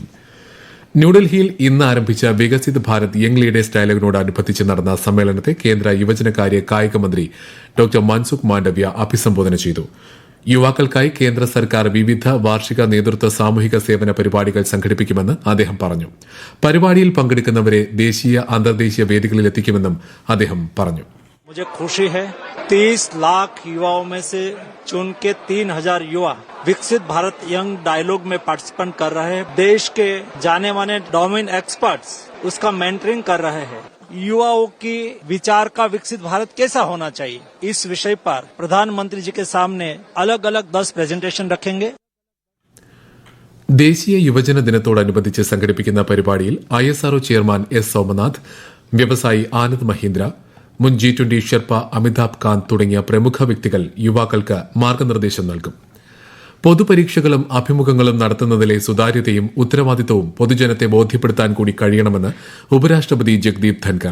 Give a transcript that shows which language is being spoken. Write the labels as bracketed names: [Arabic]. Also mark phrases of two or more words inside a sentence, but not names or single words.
[Malayalam] ന്യൂഡൽഹിയിൽ ഇന്ന് ആരംഭിച്ച വികസിത് ഭാരത് യങ് ലീഡേഴ്സ് ഡയലോഗിനോടനുബന്ധിച്ച് നടന്ന സമ്മേളനത്തെ കേന്ദ്ര യുവജനകാര്യ കായിക മന്ത്രി ഡോക്ടർ മൻസുഖ് മാണ്ഡവ്യ അഭിസംബോധന ചെയ്തു. യുവാക്കൾക്കായി കേന്ദ്ര സർക്കാർ വിവിധ വാർഷിക നേതൃത്വ സാമൂഹിക സേവന പരിപാടികൾ സംഘടിപ്പിക്കുമെന്ന് അദ്ദേഹം പറഞ്ഞു. പരിപാടിയിൽ പങ്കെടുക്കുന്നവരെ ദേശീയ അന്തർദേശീയ വേദികളിൽ എത്തിക്കുമെന്നും അദ്ദേഹം പറഞ്ഞു. [Hindi] मुझे खुशी है 30 लाख युवाओं में से चुन के 3000 युवा विकसित भारत यंग डायलॉग में पार्टिसिपेट कर रहे हैं. देश के जाने माने [English] domain experts [Hindi] उसका मेंटरिंग कर रहे हैं. युवाओं की विचार का विकसित भारत कैसा होना चाहिए, इस विषय पर प्रधानमंत्री जी के सामने अलग अलग 10 प्रेजेंटेशन रखेंगे. [Malayalam] ദേശീയ യുവജന ദിനത്തോടനുബന്ധിച്ച് സംഘടിപ്പിക്കുന്ന പരിപാടിയിൽ ISRO ചെയർമാൻ S സോമനാഥ്, വ്യവസായി ആനന്ദ് മഹീന്ദ്ര, മുൻ G20 ഷെർപ്പ അമിതാഭ് കാന്ത് തുടങ്ങിയ പ്രമുഖ വ്യക്തികൾ യുവാക്കൾക്ക് മാർഗനിർദ്ദേശം നൽകും. പൊതുപരീക്ഷകളും അഭിമുഖങ്ങളും നടത്തുന്നതിലെ സുതാര്യതയും ഉത്തരവാദിത്തവും പൊതുജനത്തെ ബോധ്യപ്പെടുത്താൻ കൂടി കഴിയണമെന്ന് ഉപരാഷ്ട്രപതി ജഗദീപ് ധൻകർ.